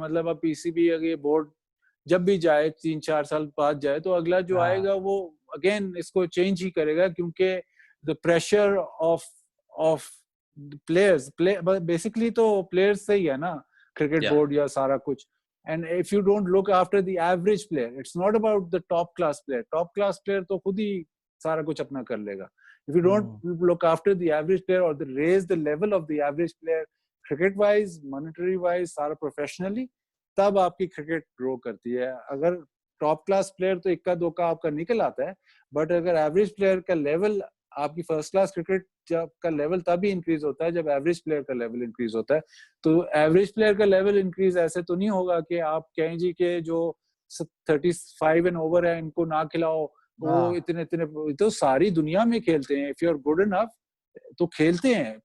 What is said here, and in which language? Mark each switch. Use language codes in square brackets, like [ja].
[hi] मतलब अब पीसीबी अगर बोर्ड जब भी जाए 3-4 साल बाद जाए, तो अगला जो आएगा वो अगेन इसको चेंज ही करेगा, क्योंकि [en] the pressure of players [hi] basically तो प्लेयर्स से ही है ना क्रिकेट बोर्ड या सारा कुछ. [en] And if you don't look after the average player, it's not about the top class player. [hi] Top class player तो खुद ही सारा कुछ अपना कर लेगा. [en] If you don't look after the average player or raise the level of the average player, cricket wise, monetary wise, सारा professionally, [hi] तब आपकी क्रिकेट ग्रो करती है. अगर टॉप क्लास प्लेयर तो इक्का दोका आपका निकल आता है, बट अगर एवरेज प्लेयर का लेवल, आपकी फर्स्ट क्लास क्रिकेट का लेवल तभी इंक्रीज होता है जब एवरेज प्लेयर का लेवल इंक्रीज होता है. तो एवरेज प्लेयर का लेवल इंक्रीज ऐसे तो नहीं होगा कि आप कहें जी के जो 35 एंड ओवर है इनको ना खिलाओ, वो इतने तो सारी दुनिया में खेलते हैं. [en] if you are good enough [hi] तो खेलते हैं.